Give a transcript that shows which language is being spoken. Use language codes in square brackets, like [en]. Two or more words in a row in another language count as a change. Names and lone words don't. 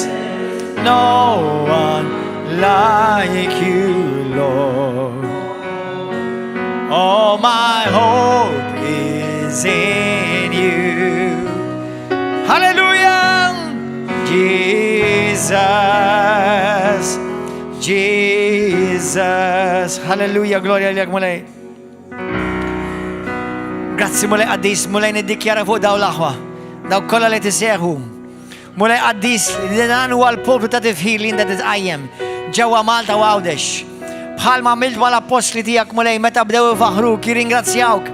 [en] No one like you, Lord. All my hope is in you. Hallelujah. Jesus. Jesus. [mt] Hallelujah. Gloria lek mulej. Grazzi mulej qaddis, mulej niddikjara fuq daw l-aħwa. Daw kollha li tisseħu. Mulej qaddis, dan huwa l-poplu ta' tifħir li inda titqajjem ġewwa Malta u Għawdex. Bħalma għamilt mal-apostli tiegħek mulej meta bdew ifaħruk, jirringrazzjawk.